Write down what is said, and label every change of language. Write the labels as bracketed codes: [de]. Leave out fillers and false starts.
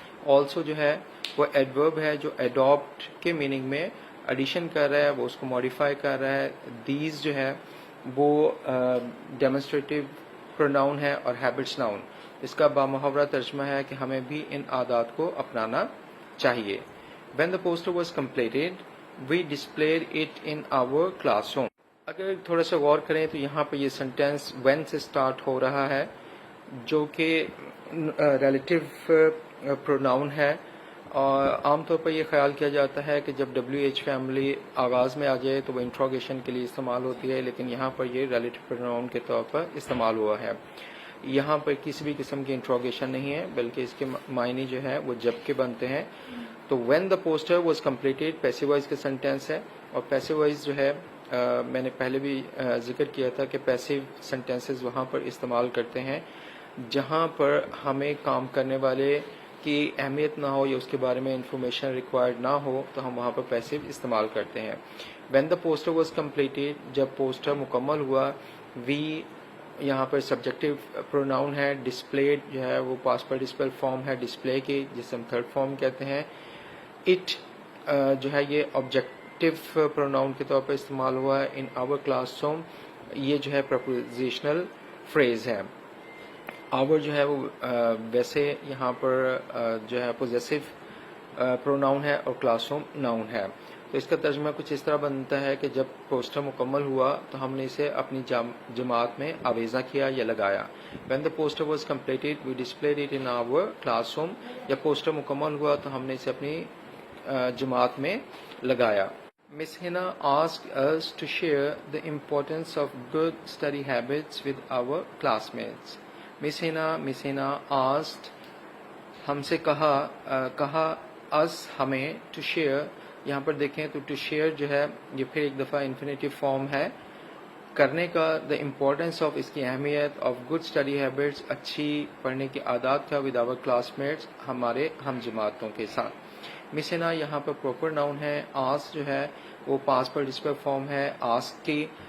[ur] Also جو ہے وہ ایڈورب ہے جو اڈاپٹ کے میننگ میں ایڈیشن کر رہا ہے، وہ اس کو ماڈیفائی کر رہا ہے. دیز جو ہے وہ ڈیمونسٹریٹو پروناؤن ہے اور ہیبٹس ناؤن. اس کا بامحاورہ ترجمہ ہے کہ ہمیں بھی ان عادات کو اپنانا چاہیے. [en] When the poster was completed, we displayed it in our classroom. [ur] اگر تھوڑا سا غور کریں تو یہاں پہ یہ سینٹینس when سے سٹارٹ ہو رہا ہے، جو کہ ریلیٹیو پروناؤن ہے، اور عام طور پر یہ خیال کیا جاتا ہے کہ جب WH فیملی آغاز میں آ جائے تو وہ انٹروگیشن کے لیے استعمال ہوتی ہے، لیکن یہاں پر یہ ریلیٹیو پروناؤن کے طور پر استعمال ہوا ہے. یہاں پر کسی بھی قسم کی انٹروگیشن نہیں ہے، بلکہ اس کے معنی جو ہے وہ جب کے بنتے ہیں. تو [en] when the poster was completed [ur] passive wise کا سینٹینس ہے، اور پیسو وائز جو ہے میں نے پہلے بھی ذکر کیا تھا کہ پیسو سینٹینسز وہاں پر استعمال کرتے ہیں جہاں پر ہمیں کام کرنے والے کی اہمیت نہ ہو یا اس کے بارے میں انفارمیشن ریکوائرڈ نہ ہو، تو ہم وہاں پر پیسو استعمال کرتے ہیں. [en] when the poster was completed [ur] جب پوسٹر مکمل ہوا. وی یہاں پر سبجیکٹو پروناؤن ہے. ڈسپلیڈ جو ہے وہ پاسٹ پارٹیسپل فارم ہے ڈسپلے کی، جسے ہم تھرڈ فارم کہتے ہیں. اٹ جو ہے یہ آبجیکٹو پروناؤن کے طور پر استعمال ہوا ہے. [en] in our classroom [ur] یہ جو ہے پرپوزیشنل فریز ہے. آور جو ہے وہ ویسے یہاں پر جو ہے پوزیسو پروناؤن ہے اور کلاس روم ناؤن ہے. تو اس کا ترجمہ کچھ اس طرح بنتا ہے کہ جب پوسٹر مکمل ہوا تو ہم نے اسے اپنی جماعت میں آویزہ کیا یا لگایا. [en] when the poster was completed we displayed it in our classroom [ur] جب پوسٹر مکمل ہوا تو ہم نے اسے اپنی جماعت میں لگایا. [en] Miss Hina asked us to share the importance of good study habits with our classmates. Miss Hina asked [ur] ہم سے کہا [en] us [ur] ہمیں [en] to share. [ur] یہاں پر دیکھیں تو ٹو شیئر جو ہے یہ پھر ایک دفعہ انفینیٹیو فارم ہے کرنے کا. [en] the importance of [ur] اس کی اہمیت [en] of good study habits [ur] اچھی پڑھنے کی عادات کا [en] with our classmates [ur] ہمارے ہم جماعتوں کے ساتھ. مسنا یہاں پر پراپر ناؤن ہے. آس جو ہے وہ پاس پارٹیسپل فارم ہے آس کی.